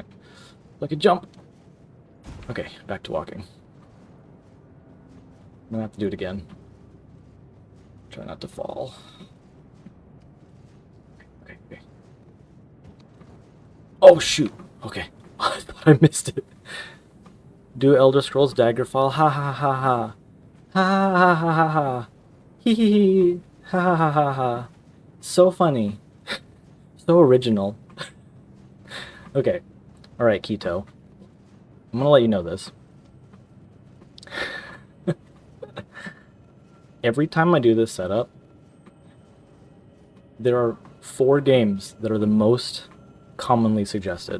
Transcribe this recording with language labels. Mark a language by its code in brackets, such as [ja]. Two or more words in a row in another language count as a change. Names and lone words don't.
[en] Like a jump. Okay, back to walking. I'm gonna have to do it again. Try not to fall. Okay. Oh shoot! Okay. I thought I missed it. Do Elder Scrolls Daggerfall. Ha ha ha ha. Ha ha ha ha ha. Hee hee hee. Ha ha ha ha ha. So funny. So original. Okay. Alright, Keto. I'm gonna let you know this. Every time I do this setup, there are 4 games that are the most commonly suggested.